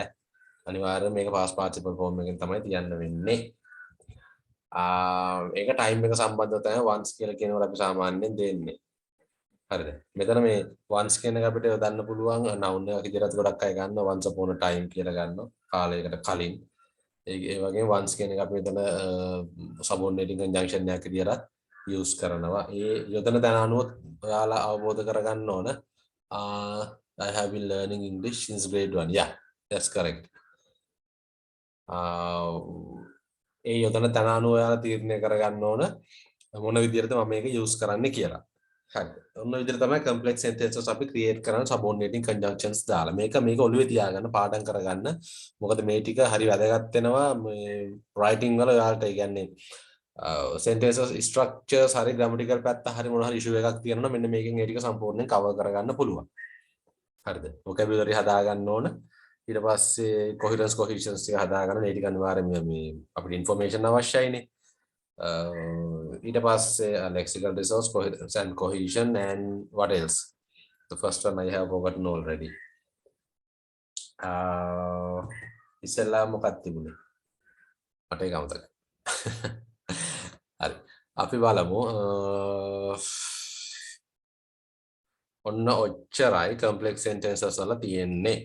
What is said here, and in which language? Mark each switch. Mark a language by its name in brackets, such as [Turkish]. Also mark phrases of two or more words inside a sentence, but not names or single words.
[Sinhala] අනිවාර්යයෙන් මේක [English] past participle form [Sinhala] එකෙන් තමයි තියන්න වෙන්නේ. ඒක time එක සම්බන්ධව තමයි once කියලා කියනකොට අපි සාමාන්‍යයෙන් දෙන්නේ. හරිද? මෙතන මේ once කියන එක අපිට යොදන්න පුළුවන් noun එකක් විදිහට ගොඩක් අය ගන්නවා [English] once upon a time [Sinhala] කියලා ගන්නවා. කාලයකට කලින්. ඒ වගේ once කියන එක අපි මෙතන [English] subordinating conjunction [Sinhala] එකක් විදිහට use කරනවා. ඒ යොදන තැන අනුව ඔයාලා අවබෝධ කරගන්න ඕන. [English] I have been learning English since grade 1. Yeah, that's correct. [Sinhala] ඒ යොදන තැන අනුව ඔයාලා තීරණය කරගන්න ඕන මොන විදිහටද මම මේක use කරන්නේ කියලා. හරි. ඔන්න විදිහට තමයි [English] complex sentences [Sinhala] අපි create කරන [English] subordinating conjunctions [Sinhala] දාලා. මේක ඔළුවේ තියාගන්න පාඩම් කරගන්න. මොකද මේ ටික හරි වැදගත් වෙනවා මේ writing වල ඔයාලට. ඒ කියන්නේ [English] sentences structures [Sinhala] හරි grammatical පැත්ත හරි මොන හරි issue එකක් තියෙනවා මෙන්න මේකෙන් ඒ ටික සම්පූර්ණයෙන් cover කරගන්න පුළුවන්. හරිද? vocabulary හදාගන්න ඕන. ඊට පස්සේ [English] coherence cohesions [Sinhala] ටික හදාගන්න මේ ටික අනිවාර්යයෙන් මේ අපිට information අවශ්‍යයිනේ. ඊට පස්සේ [English] lexical resource, coherence and cohesion, and what else? The first one I have forgotten already. [Sinhala] ඉස්සෙල්ලා මොකක්ද තිබුණේ? මට ඒක අමතකයි. හරි. අපි බලමු. ඔන්න ඔච්චරයි [English] complex sentences [Sinhala] වල තියෙන්නේ.